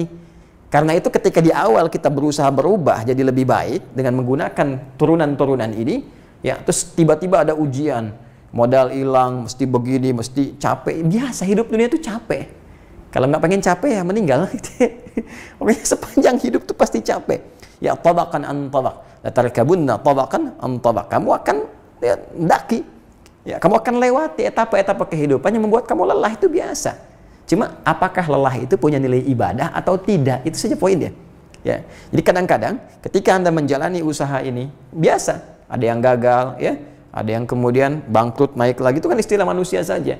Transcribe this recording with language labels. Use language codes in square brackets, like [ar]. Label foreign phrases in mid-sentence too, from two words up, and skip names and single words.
[id] Karena itu ketika di awal kita berusaha berubah jadi lebih baik dengan menggunakan turunan-turunan ini, ya, terus tiba-tiba ada ujian, modal hilang, mesti begini, mesti capek. Biasa, hidup dunia itu capek. Kalau nggak pengen capek ya meninggal. Pokoknya sepanjang hidup tuh pasti capek. Ya, [ar] طبقا عن طبق لتركبن طبقا عن طبق. [id] Kamu akan, ya, mendaki. Ya, kamu akan lewati etapa-etapa kehidupan yang membuat kamu lelah, itu biasa. Cuma apakah lelah itu punya nilai ibadah atau tidak? Itu saja poinnya. Ya. Jadi kadang-kadang ketika Anda menjalani usaha ini biasa, ada yang gagal, ya, ada yang kemudian bangkrut, naik lagi, itu kan istilah manusia saja.